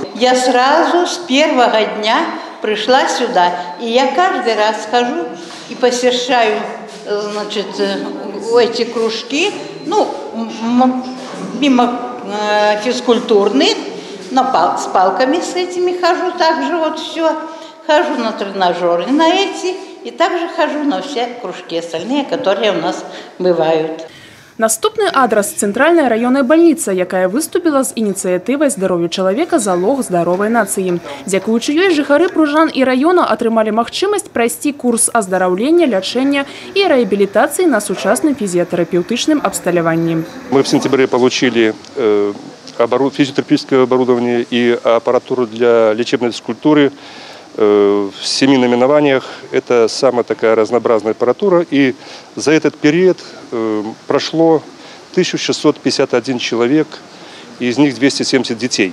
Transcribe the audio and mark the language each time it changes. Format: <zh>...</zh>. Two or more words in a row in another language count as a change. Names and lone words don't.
<ru>Я сразу с первого дня пришла сюда, и я каждый раз хожу и посещаю, значит, эти кружки, ну, мимо физкультурных, с палками с этими хожу, также вот все, хожу на тренажеры, на эти, и также хожу на все кружки остальные, которые у нас бывают.</ru> <be>Наступны адрас – цэнтральная раённая бальніца, якая выступіла з ініцыятывай здароўя чалавека залог здаровай нацыі. Дзякуючы ёй жыхары Пружан і раёна атрымалі магчымасць прайсці курс аздараўлення, лячэння і рэабілітацыі на сучасным фізіятэрапеўтычным абсталяванні.</be> <ru>Мы в сентябре получили физиотерапевтическое оборудование и аппаратуру для лечебной физкультуры в 7 номинованиях. Это самая такая разнообразная аппаратура. И за этот период прошло 1651 человек, из них 270 детей.</ru>